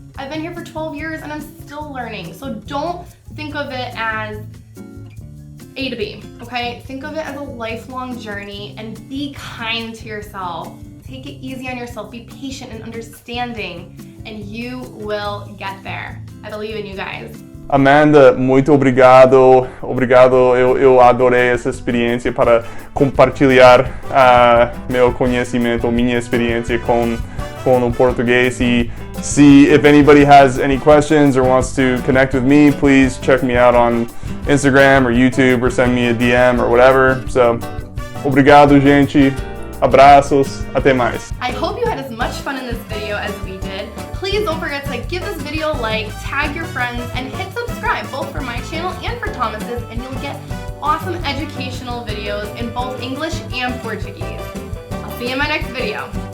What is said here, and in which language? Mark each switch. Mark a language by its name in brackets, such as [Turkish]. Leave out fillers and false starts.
[English] I've been here for 12 years and I'm still learning. So don't think of it as A to B, okay? Think of it as a lifelong journey and be kind to yourself. Take it easy on yourself. Be patient and understanding, and you will get there. I believe in you guys. [Portuguese] Amanda, muito obrigado. Obrigado, eu adorei essa experiência para compartilhar meu conhecimento, minha experiência com o português. [English] E if anybody has any questions or wants to connect with me, please check me out on Instagram or YouTube or send me a DM or whatever. [Portuguese] So, obrigado, gente. Abraços. Até mais. [English] I hope you had as much fun in this video as we did. Please don't forget to give this video a like, tag your friends, and hit subscribe both for my channel and for Thomas's, and you'll get awesome educational videos in both English and Portuguese. I'll see you in my next video.